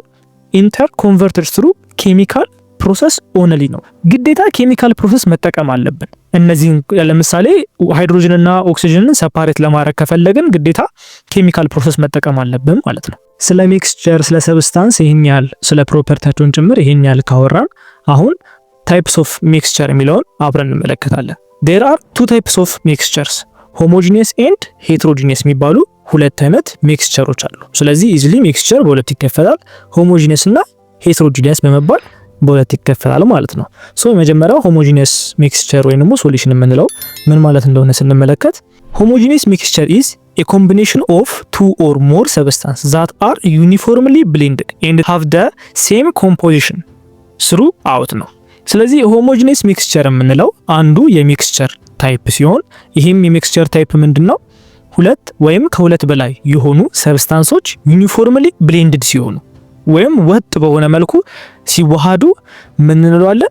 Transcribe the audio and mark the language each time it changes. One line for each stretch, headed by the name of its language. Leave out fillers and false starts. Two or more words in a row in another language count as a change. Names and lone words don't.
English: inter converters through chemical process only
Amharic: ነው። ግዴታ
English: chemical process
Amharic: መጠቀም አለብን። እነዚህ ለምሳሌ ሃይድሮጅንና ኦክሲጅንን ሰፓሬት ለማድረግ ከፈለግን ግዴታ
English: chemical process
Amharic: መጠቀም አለብን ማለት ነው። ስለ ሚክስቸር፣ ስለ ሰብስታንስ ይሄን ያህል ስለ ፕሮፐርቲያቸውን ጭምር ይሄን ያህል ካወራን አሁን
English: types of mixture
Amharic: የሚለውን አብረን እንመለከታለን።
English: there are two types of mixtures homogeneous and heterogeneous
Amharic: የሚባሉ ሁለት አይነት ሚክስቸሮች አሉ። ስለዚህ
English: easily mixture
Amharic: በሁለት ይከፈላል፣
English: homogeneous እና heterogeneous
Amharic: በመባል በሁለት ይከፈላል ማለት ነው። ሶ የመጀመሪያው
English: homogeneous mixture
Amharic: ወይም ደግሞ ሶሉሽን የምንለው ምን ማለት እንደሆነ ስንመለከት
English: homogeneous mixture is a combination of two or more substances that are uniformly blended and have the same composition throughout
Amharic: ነው። ስለዚህ
English: homogeneous mixture
Amharic: የምንለው አንዱ የሚክስቸር ታይፕ ሲሆን ይህም የሚክስቸር ታይፕ ምንድነው? ሁለት ወይም ከሁለት በላይ የሆኑ ሰብስታንሶች
English: uniformly blended
Amharic: ሲሆኑ ወይም ወጥ በሆነ መልኩ ሲዋሃዱ ምን እንለዋለን?